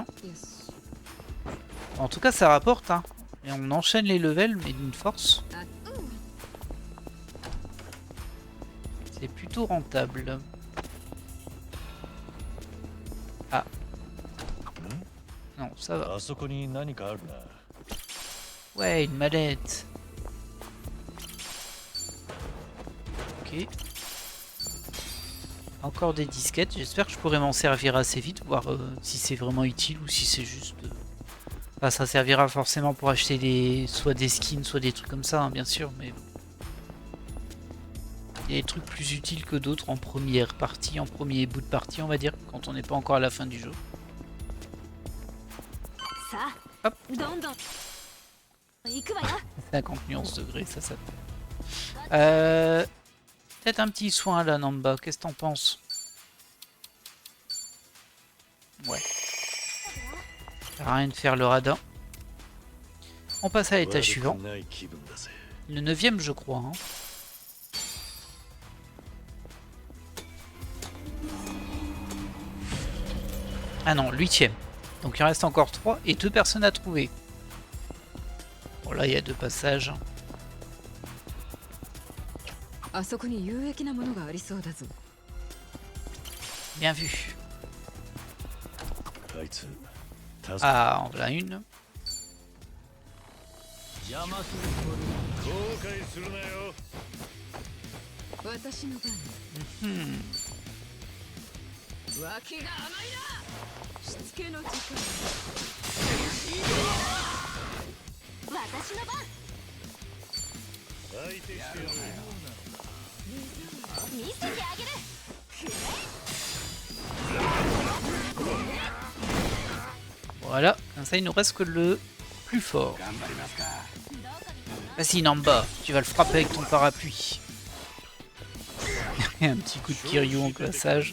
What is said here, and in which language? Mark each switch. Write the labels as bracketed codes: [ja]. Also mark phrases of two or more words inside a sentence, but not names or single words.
[fr] En tout cas, ça rapporte, hein. Et on enchaîne les levels, mais d'une force. C'est plutôt rentable. ça va. [ja] あそこに何かあるな。 [fr] Ouais, une mallette. Ok. Encore des disquettes. J'espère que je pourrai m'en servir assez vite, voir si c'est vraiment utile ou si c'est juste... Enfin, ça servira forcément pour acheter soit des skins, soit des trucs comme ça, hein, bien sûr, mais... Il y a des trucs plus utiles que d'autres en première partie, en premier bout de partie, on va dire, quand on n'est pas encore à la fin du jeu. さあ [ja] どんどん行くわよ。 [fr] 50 nuances degrés, ça fait. Peut-être un petit soin là, Namba. Qu'est-ce que t'en penses? Ouais. Ça sert à rien de faire le radin. On passe à l'étage suivant. [ja] 悪くない気分だぜ。 [fr] Le 9ème, je crois. Hein. Ah non, 8ème. Donc il en reste encore 3 et 2 personnes à trouver. Bon, là, il y a 2 passages. [ja] あそこに有益なものがありそうだぞ。 [fr] Bien vu. [ja] あいつ、助け [fr] Ah, en voilà une. [ja] 邪魔する後悔するなよ。私の番。 Hmm. 脇が甘いな。しつけの時間。私の番。相手してやる。見せてあげる。 [fr] Voilà, comme ça il nous reste que le plus fort. Vas-y Namba, tu vas le frapper avec ton parapluie. Un petit coup de Kiryu en classage.